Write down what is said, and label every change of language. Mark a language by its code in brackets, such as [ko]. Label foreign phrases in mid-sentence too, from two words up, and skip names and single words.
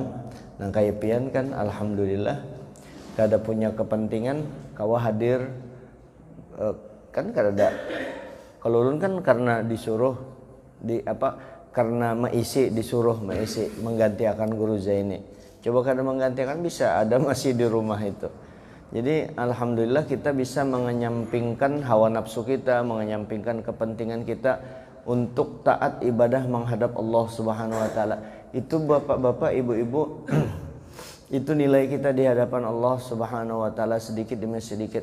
[bjn] Nah kayak pian kan alhamdulillah kada punya kepentingan kawa hadir, kan kada. Kalau ulun kan karena disuruh karena disuruh menggantikan guru Zaini. Coba kada menggantikan bisa ada masih di rumah itu. [id] Jadi alhamdulillah kita bisa mengenyampingkan hawa nafsu kita, mengenyampingkan kepentingan kita untuk taat ibadah menghadap Allah [ar] سبحانه وتعالى. [id] Itu bapak-bapak, ibu-ibu itu nilai kita di hadapan Allah [ar] سبحانه وتعالى [id] sedikit demi sedikit.